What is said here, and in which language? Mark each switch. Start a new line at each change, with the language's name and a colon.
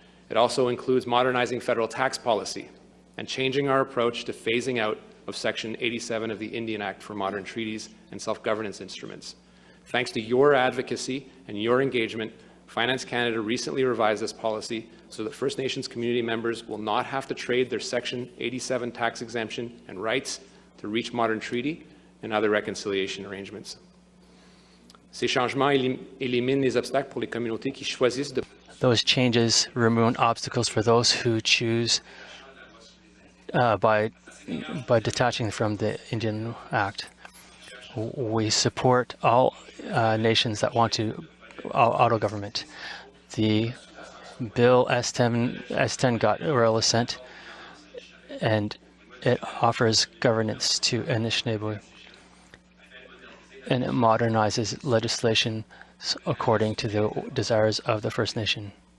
English: It also includes modernizing federal tax policy and changing our approach to phasing out of Section 87 of the Indian Act for modern treaties and self-governance instruments. Thanks to your advocacy and your engagement, Finance Canada recently revised this policy so that First Nations community members will not have to trade their Section 87 tax exemption and rights to reach modern treaty and other reconciliation arrangements.
French: Ces changements éliminent les obstacles pour les communautés qui choisissent de...
English: Those changes remove obstacles for those who choose by detaching from the Indian Act. We support all nations that want to auto-government. The bill S10 got royal assent, and it offers governance to Anishinaabe, and it modernizes legislation according to the desires of the First Nation.